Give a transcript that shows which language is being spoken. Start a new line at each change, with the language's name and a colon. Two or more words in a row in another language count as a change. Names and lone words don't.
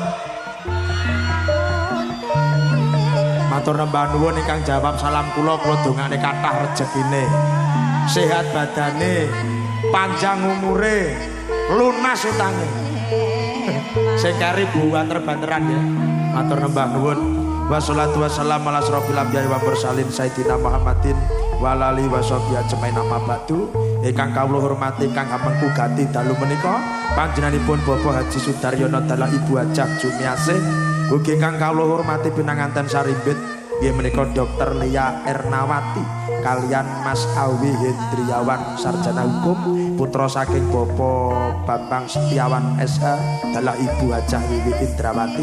Javanese: Matur nembah nuwun ingkang jawab salam kula dongane kathah rejekine. Sehat badane, panjang umure, lunas utange. Sing kari buwanter-banteran ya. Matur nembah nuwun.
Arabic: والصلاة والسلام على أشرف الأنبياء والمرسلين سيدنا محمد وعلى آله وصحبه أجمعين أما بعد.
Javanese: Ingkang kawula hormati ingkang amengku ganti dalu menika panjenenganipun Bapak Haji Sudaryono dalah Ibu Hajah Jumiasih. Ugi ingkang kawula hormati pinanganten sarimbit nggih menika Dr. Lia Ernawati kalian Mas Awi Hendriawan
Indonesian: sarjana hukum
Javanese: putra saking Bapak Bambang Setiawan SH dalah Ibu Hajah Wiwi Indrawati.